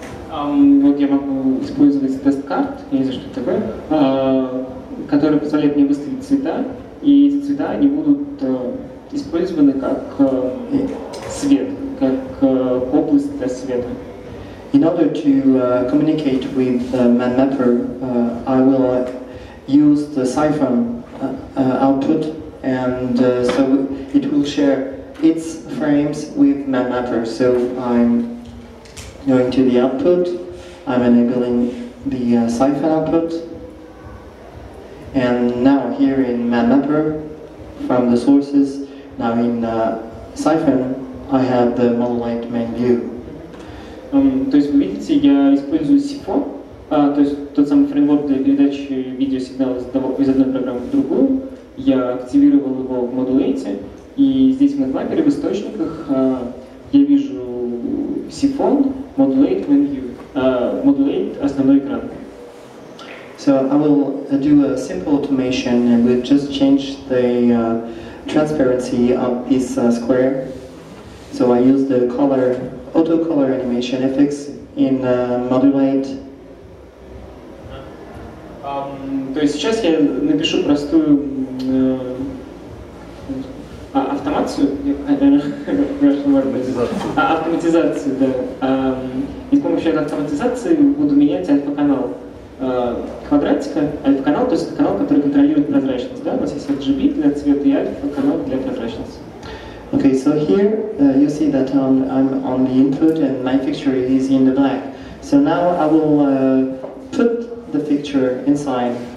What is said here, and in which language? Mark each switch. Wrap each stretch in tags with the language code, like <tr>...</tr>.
<ru>Вот я могу использовать тест-карт, я не знаю, что это такое, который позволяет мне выставить цвета, и эти цвета они будут использованы как свет, как область для света.</ru> <en>In order to communicate with MadMapper, I will use the Syphon output, and so it will share its frames with MadMapper. So I'm going to the output, I'm enabling the Syphon output, and now here in MadMapper, from the sources, now in Syphon, I have the Modul8 main view.</en> <ru>То есть вы видите, я использую Syphon, то есть тот самый фреймворк для передачи видеосигнала из одной программы в другую. Я активировал его в Modul8, и здесь в MadMapper в источниках я вижу Syphon, Modul8 main view, Modul8 основной экран.</ru> <en>So I will do a simple automation and we'll just change the transparency of this square. So I use the auto color animation effects in Modul8.</en> <ru>То есть сейчас я напишу простую автомацию, автоматизацию, да. И с помощью этой автоматизации буду менять альфа-канал квадратика. Альфа-канал, то есть это канал, который контролирует прозрачность. Да? У нас есть RGB для цвета и альфа-канал для прозрачности.</ru> <en>Okay, so here you see that I'm on the input and my fixture is in the black. So now I will put the fixture inside.</en>